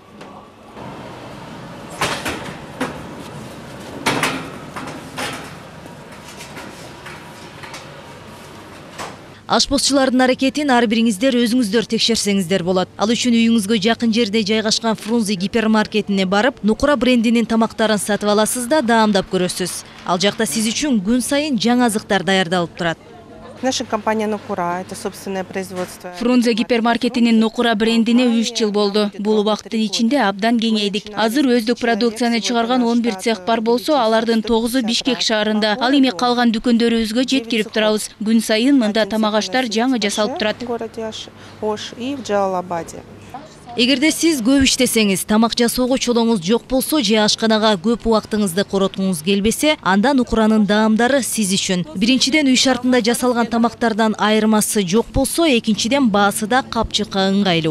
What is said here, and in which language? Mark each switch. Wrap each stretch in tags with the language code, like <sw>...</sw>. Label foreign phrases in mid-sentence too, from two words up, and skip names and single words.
<ky>Ашпозчулардын аракетин ар бириңиздер өзүңүздөр текшерсеңиздер болот. Ал үчүн үйүңүзгө жакын жерде жайгашкан Фрунзе гипермаркетине барып, Нукура брендинин тамактарын сатып аласыз да даамдап көрөсүз. Ал жакта сиз үчүн күн сайын жаңы азыктар даярдалып турат.</ky> <ru>Наша компания Нукура, это собственное производство.</ru> <ky>Фрунзе гипермаркетинин Нукура брендине 3 жыл болду. Бул убакыттын ичинде абдан кеңейдик. Азыр өздүк продукцияны чыгарган 11 цех бар болсо, алардын 9-у Бишкек шаарында. Ал эми калган дүкөндөрүбүзгө жеткирип турабыз. Күн сайын мында тамак аштар жаңы жасалып турат.</ky> <ru>В городе Ош и в Джалалабаде.</ru> <ky>Эгерде сиз көп иштесеңиз, тамак жасоого чолоңуз жок болсо же ашканага көп убактыңызды короткуңуз келбесе, анда Нукуранын даамдары сиз үчүн. Биринчиден үй шартында жасалган тамактардан айырмасы жок болсо, экинчиден баасы да капчыкка ыңгайлуу.</ky>